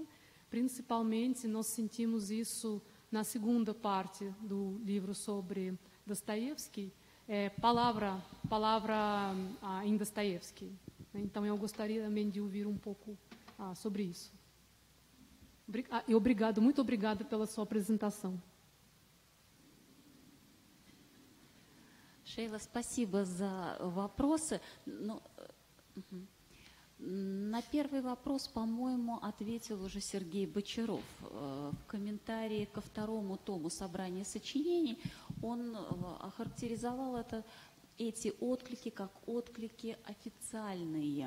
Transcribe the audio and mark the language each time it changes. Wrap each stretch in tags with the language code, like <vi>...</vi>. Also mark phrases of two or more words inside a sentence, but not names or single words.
<pt>Principalmente, nós sentimos isso na segunda parte do livro sobre Dostoiévski, palavra em Dostoiévski. Então, eu gostaria também de ouvir um pouco sobre isso. Muito obrigada pela sua apresentação.</pt> <ru>Шейла, спасибо за вопросы. На первый вопрос, по-моему, ответил уже Сергей Бочаров. В комментарии ко второму тому собрания сочинений он охарактеризовал эти отклики как отклики официальные.</ru>